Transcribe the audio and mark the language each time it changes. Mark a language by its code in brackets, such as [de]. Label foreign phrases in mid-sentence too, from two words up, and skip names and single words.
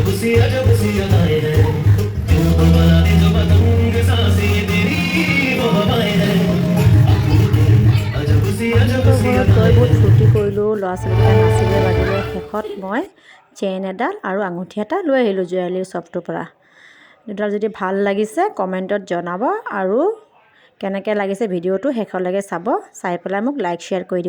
[hi] सी अदाएं हैं, दिल को बनाने जो पतंग सांसें ये तेरी वो हवाएं हैं, अजब सी [as] তই বহুত ফূৰ্তি কৰিলোঁ, ল'ৰা ছোৱালীকেইটা নাচিলে বাগিলে। শেষত মই চেইন এডাল আৰু আঙুঠি এটা লৈ আহিলোঁ জুৱেলাৰী শ্বপটোৰ পৰা। দুডাল যদি ভাল লাগিছে কমেণ্টত জনাব, আৰু কেনেকৈ লাগিছে ভিডিঅ'টো শেষলৈকে চাই পেলাই মোক [en] like share [as] কৰি দিব।